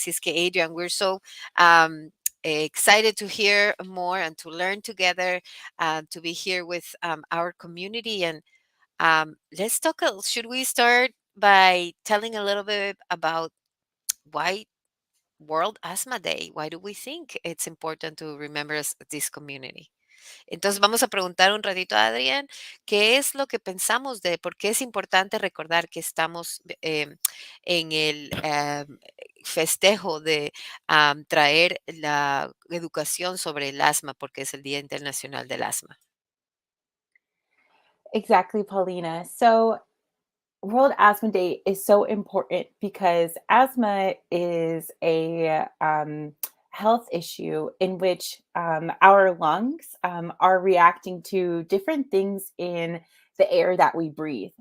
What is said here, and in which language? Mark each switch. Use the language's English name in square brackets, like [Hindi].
[Spanish] Así es que, [English] Adrian, we're so excited to hear more and to learn together, to be here with our community. And let's talk, should we start by telling a little bit about why World Asthma Day? Why do we think it's important to remember this community? [Spanish] Entonces vamos a preguntar un ratito a Adrián, ¿qué es lo que pensamos de por qué es importante recordar que estamos en el festejo de traer la educación sobre el asma, porque es el Día Internacional del Asma? [English] Exactly, Paulina. So, World Asthma Day is so important because asthma is a health issue in which our lungs are reacting to different things in the air that we breathe.